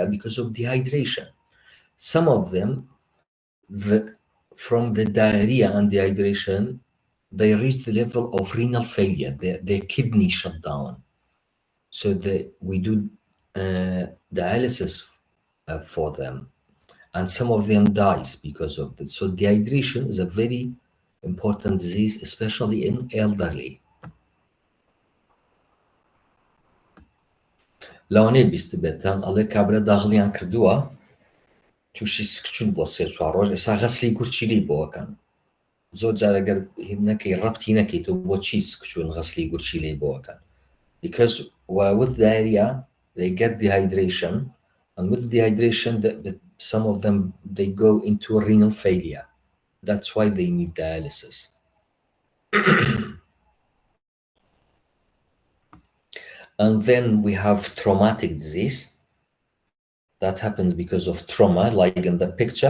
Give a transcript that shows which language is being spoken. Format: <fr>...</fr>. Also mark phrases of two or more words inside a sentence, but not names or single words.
<en>Because of dehydration. Some of them, from the diarrhea and dehydration, they reach the level of renal failure. Their kidney shut down. So we do dialysis for them, and some of them dies because of this. So dehydration is a very important disease, especially in elderly.</en> <ckb>لەوانەیە بیست بێتان ئەڵێ کابرا داغڵیان کردووە تووشی سکچون بۆ 3-4 ڕۆژ ئێستا غەسلی گورچیلی بۆەکەن. زۆر جارەگەر نەکەی ڕەبتی نەکەیتەوە بۆچی سکچون غەسلی گورچیلی بۆەکەن.</ckb> <en>Because with diarrhea, they get dehydration, and with dehydration, some of them, they go into renal failure. That's why they need dialysis. And then we have traumatic disease that happens because of trauma, like in the picture.</en>